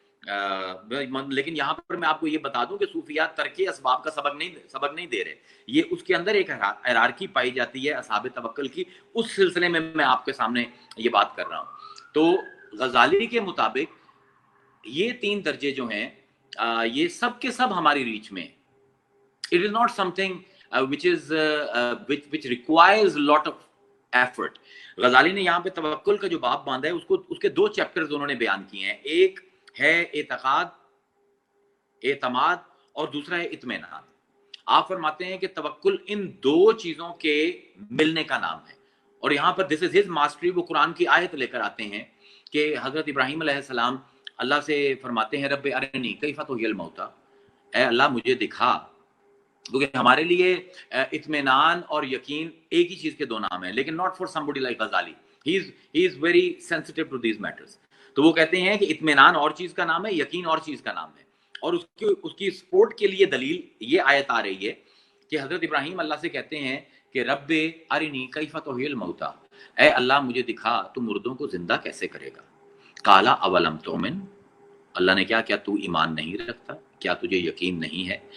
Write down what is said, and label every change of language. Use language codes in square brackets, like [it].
[ur] لیکن یہاں پر میں آپ کو یہ بتا دوں کہ صوفیات ترک اسباب کا سبق نہیں دے رہے. یہ اس کے اندر ایک ہیرارکی پائی جاتی ہے اصحاب توکل کی، اس سلسلے میں میں آپ کے سامنے یہ بات کر رہا ہوں. تو غزالی کے مطابق یہ 3 درجے جو ہیں یہ سب کے سب ہماری ریچ میں. [en] It is not something which requires a lot of effort. [ur] غزالی نے یہاں پہ توکل کا جو باب باندھا ہے اس کے 2 چیپٹرز انہوں نے بیان کیے ہیں. ایک ہے اعتماد اور دوسرا ہے اطمینان. آپ فرماتے ہیں کہ توکل ان 2 چیزوں کے ملنے کا نام ہے. اور یہاں پر [en] this is his mastery. [ur] وہ قرآن کی آیت لے کر آتے ہیں کہ حضرت ابراہیم علیہ السلام اللہ سے فرماتے ہیں [ar] رب ارنی کیف تحیی الموتیٰ، [ur] اے اللہ مجھے دکھا. کیونکہ ہمارے لیے اطمینان اور یقین ایک ہی چیز کے 2 نام ہیں، لیکن [en] not for somebody like [ur] Ghazali. [en] He is very sensitive to these matters. [ur] تو وہ کہتے ہیں کہ اطمینان اور چیز کا نام ہے، یقین اور چیز کا نام ہے. اور اس کی سپورٹ کے لیے دلیل یہ آیت آ رہی ہے کہ حضرت ابراہیم اللہ سے کہتے ہیں کہ [ar] رب ارنی کیف تحیی الموتیٰ، [ur] اے اللہ مجھے دکھا تو مردوں کو زندہ کیسے کرے گا. [ar] قال اولم تؤمن، [ur] اللہ نے کیا تو ایمان نہیں رکھتا، کیا تجھے یقین نہیں ہے.